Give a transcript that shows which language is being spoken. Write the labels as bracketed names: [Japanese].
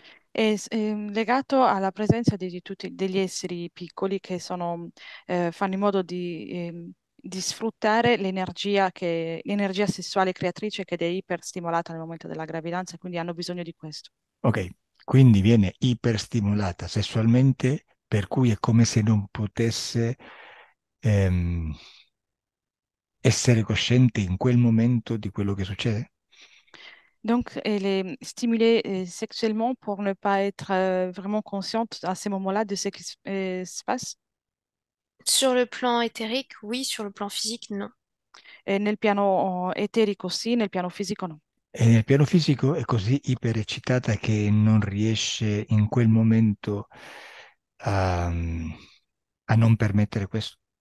[Italian] È legato alla presenza di tutti degli esseri piccoli che fanno in modo di sfruttare l'energia sessuale creatrice che è iperstimolata nel momento della gravidanza, quindi hanno bisogno di questo. Ok, quindi viene iperstimolata sessualmente, per cui è come se non potesse ehm, essere cosciente in quel momento di quello che succede? [French] Donc, elle est stimulée sexuellement pour ne pas être vraiment consciente à ces moments-là de ce qui se passe. Sur le plan éthérique, oui, sur le plan physique, non. [Italian] E nel piano eterico sì, nel piano fisico no. E nel piano fisico è così ipereccitata che non riesce in quel momento a, a non permettere questo.